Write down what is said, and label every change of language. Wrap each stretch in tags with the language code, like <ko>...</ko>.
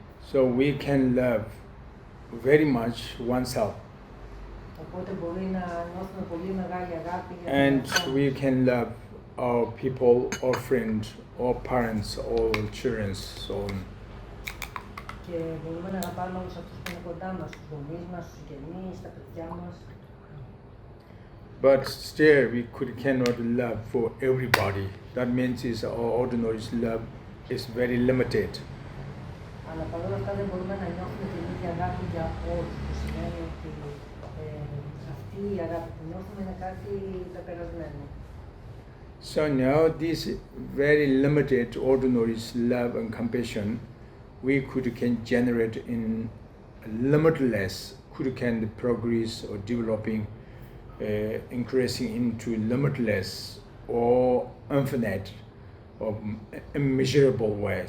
<en>So we can love very much oneself.</en> <el>Οπότε μπορεί να νιώθουμε πολύ μεγάλη αγάπη για</el> <en>And we can love our people, our friends, our parents, our children, so on.</en> <el>Και μπορούμε να αγαπάμε όλους αυτούς που είναι κοντά μας, τους γονείς μας, τους συγγενείς, τα παιδιά μας.</el> <en>But still we cannot love for everybody. That means is our ordinary love is very limited.</en> <el>Αλλά παρόλα αυτά δεν μπορούμε να νιώθουμε την ίδια αγάπη για όλους, που σημαίνει ότι αυτή η αγάπη που νιώθουμε είναι κάτι πεπερασμένο.</el> <en>So now this very limited ordinary love and compassion we can generate in limitless, can progress or developing, increasing into limitless or infinite or immeasurable way.</en>